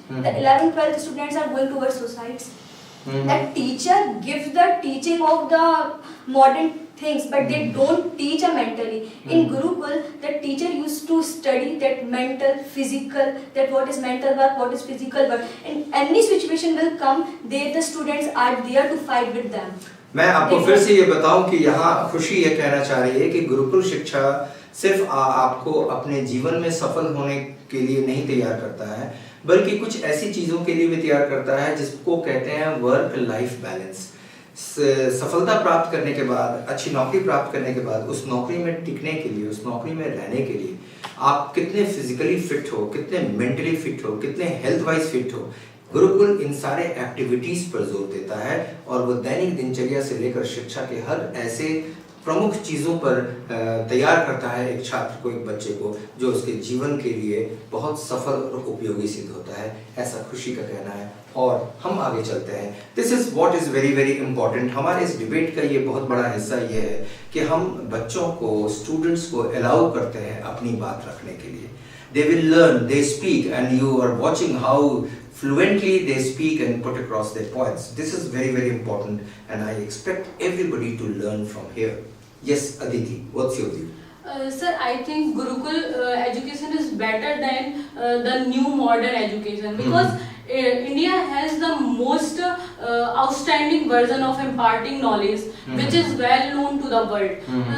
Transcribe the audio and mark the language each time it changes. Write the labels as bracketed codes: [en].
[en] The 11th, 12th students are going towards suicides. That teacher gives the teaching of the modern things, but they don't teach mentally. In Gurukul, the teacher used to study that mental, physical, that what is mental work, what is physical work. And any situation will come, the students are there to fight with them. [hi] मैं आपको फिर से ये बताऊं कि यहाँ खुशी ये कहना चाह रही है कि गुरुकुल शिक्षा सिर्फ आपको अपने जीवन में सफल होने के लिए नहीं तैयार करता है, बल्कि कुछ ऐसी चीज़ों के लिए भी तैयार करता है जिसको कहते हैं वर्क लाइफ बैलेंस। सफलता प्राप्त करने के बाद, अच्छी नौकरी प्राप्त करने के बाद, उस नौकरी में टिकने के लिए, उस नौकरी में रहने के लिए आप कितने फिजिकली फिट हो, कितने मेंटली फिट हो, कितने हेल्थ वाइज फिट हो, गुरुकुल इन सारे एक्टिविटीज पर जोर देता है। और वो दैनिक दिनचर्या से लेकर शिक्षा के हर ऐसे प्रमुख चीज़ों पर तैयार करता है एक छात्र को, एक बच्चे को, जो उसके जीवन के लिए बहुत सफल और उपयोगी सिद्ध होता है, ऐसा खुशी का कहना है। और हम आगे चलते हैं। This is what is very very important. हमारे इस डिबेट का ये बहुत बड़ा हिस्सा ये है कि हम बच्चों को, स्टूडेंट्स को अलाउ करते हैं अपनी बात रखने के लिए। [en] They will learn, they speak, and you are watching how fluently they speak and put across their points. This is very very important, and I expect everybody to learn from here. Yes, Aditi, what's your view? Sir, I think Gurukul education is better than the new modern education, because India has the most outstanding version of imparting knowledge, which is well known to the world.